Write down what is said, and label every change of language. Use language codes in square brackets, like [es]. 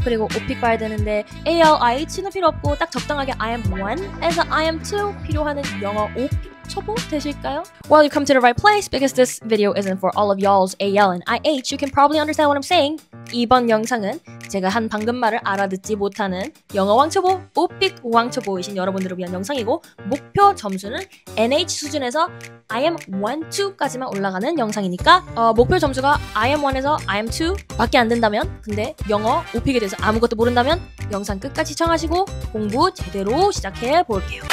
[ko] 그리고 오픽 봐야 되는데 AL, IH는 필요 없고 딱 적당하게 IM1에서 IM2 필요하는 영어 오픽 초보 되실까요? [en] Well, you come to the right place because this video isn't for all of y'all's AL and IH. You can probably understand what I'm saying. [ko] 이번 영상은 제가 한 방금 말을 알아듣지 못하는 영어 왕초보, 오픽 왕초보이신 여러분들을 위한 영상이고 목표 점수는 NH 수준에서 IM1, 2까지만 올라가는 영상이니까 목표 점수가 IM1에서 IM2 밖에 안 된다면 근데 영어 오픽에 대해서 아무것도 모른다면 영상 끝까지 시청하시고 공부 제대로 시작해 볼게요.